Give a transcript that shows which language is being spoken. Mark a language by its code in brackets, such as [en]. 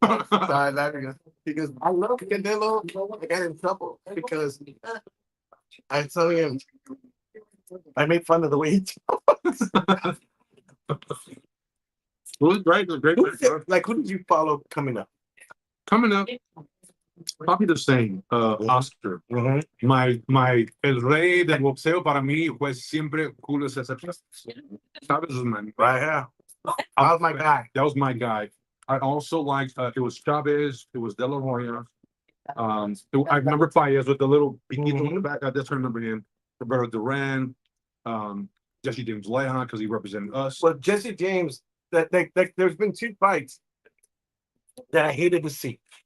[en] I died laughing because I love Canelo. I got in trouble because I told him I made fun of the way he talks. It was great. It was great. Like who did you follow coming up? Coming up, probably the same. Oscar. Mm-hmm. My [es] el rey del boxeo para mí fue siempre Julio César Chávez. [en] Chávez is man. Right here. That was my guy. That was my guy. I also liked it was Chavez, it was De La Hoya. I remember Paez with the little pinito in the back. I just remember him. Roberto Duran, Jesse James Leon because he represented us. Well, Jesse James, that there's been two fights that I hated to see.